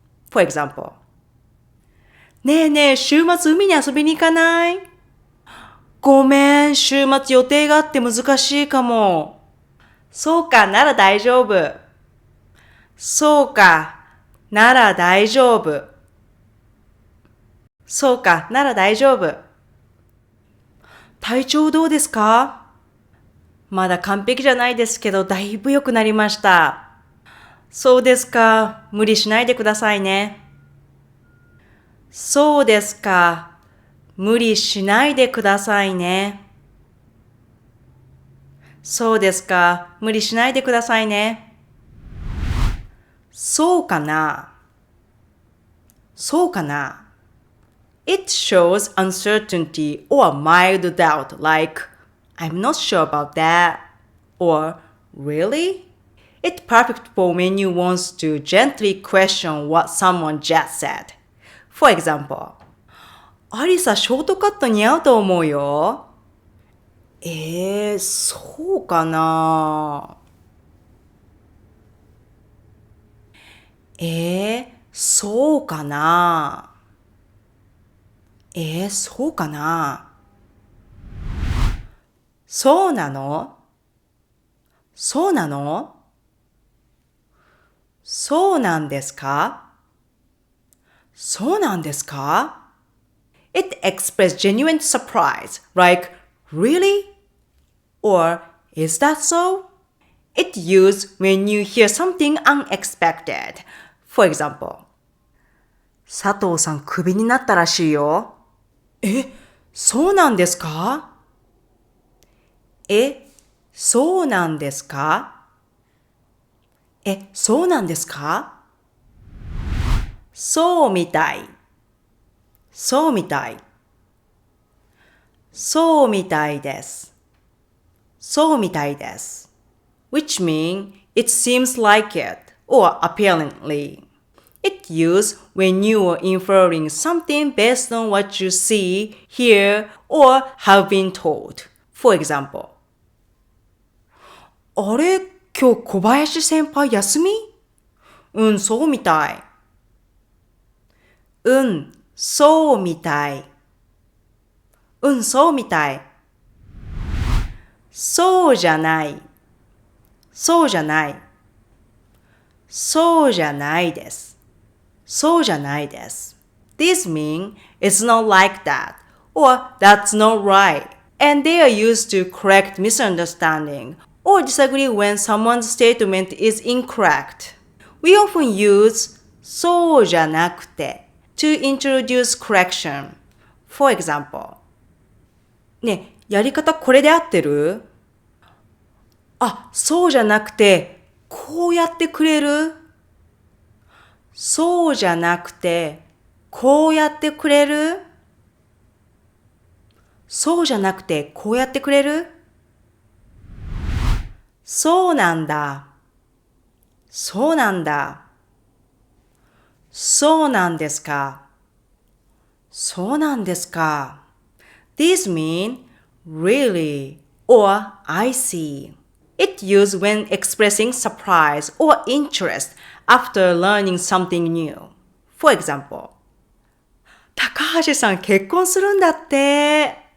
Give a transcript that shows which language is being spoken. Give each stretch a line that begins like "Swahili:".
English: For example,
Japanese: ねえねえ、週末海に遊びに行かないごめん、週末予定があって難しいかも。そうか、なら大丈夫。そうか、なら大丈夫。そうか、なら大丈夫。体調どうですかまだ完璧じゃないですけど、だいぶ良くなりました。そうですか、無理しないでくださいね。そうですか、無理しないでくださいね。そうですか、無理しないでくださいね。そうかなそうかな
English: It shows uncertainty or mild doubt like, I'm not sure about that, or really? It's perfect for when you want to gently question what someone just said. For example,
Japanese: アリサ、ショートカット似合うと思うよ。そうかなそうかなそうかなそうなのそうなのそうなんですかそうなんですか
English: It expressed genuine surprise, like, really? Or, is that so? It used when you hear something unexpected. For example,
Japanese: 佐藤さんクビになったらしいよ。そうなんですかそうなんですかそうなんですかそうみたい。そうみたい。そうみたいです。そうみたいです。
English: Which mean it seems like it or apparently. It used when you are inferring something based on what you see, hear, or have been told. For example,
Japanese: あれ今日小林先輩休みそうみたい。そうみたい。そうみたい。そうじゃない。そうじゃない。そうじゃないです。そうじゃないです。
English: This means it's not like that or that's not right. And they are used to correct misunderstanding or disagree when someone's statement is incorrect. We often use そうじゃなくて to introduce correction. For example,
Japanese: ねえ、やり方これで合ってる？そうじゃなくて、こうやってくれる？そうじゃなくて、こうやってくれる？そうじゃなくて、こうやってくれる？そうなんだ。そうなんだ。そうなんですか。そうなんですか。
English: These mean really or I see. It's used when expressing surprise or interest after learning something new. For example,
Japanese: 高橋さん結婚するんだって。